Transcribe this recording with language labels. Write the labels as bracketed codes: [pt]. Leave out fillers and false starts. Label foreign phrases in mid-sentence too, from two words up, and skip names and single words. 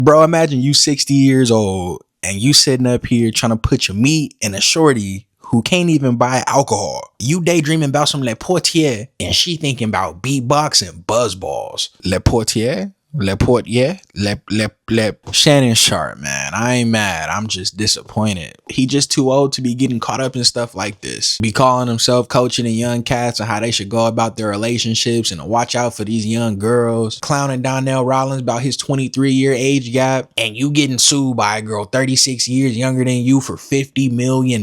[en] Bro, imagine you 60 years old and you sitting up here trying to put your meat in a shorty who can't even buy alcohol. You daydreaming about some Le Portier and she thinking about beatbox and buzzballs. Le Portier? Le Portier? Le Shannon Sharpe, man. I ain't mad. I'm just disappointed. He just too old to be getting caught up in stuff like this. Be calling himself coaching the young cats on how they should go about their relationships and to watch out for these young girls. Clowning Donnell Rollins about his 23-year age gap. And you getting sued by a girl 36 years younger than you for $50 million.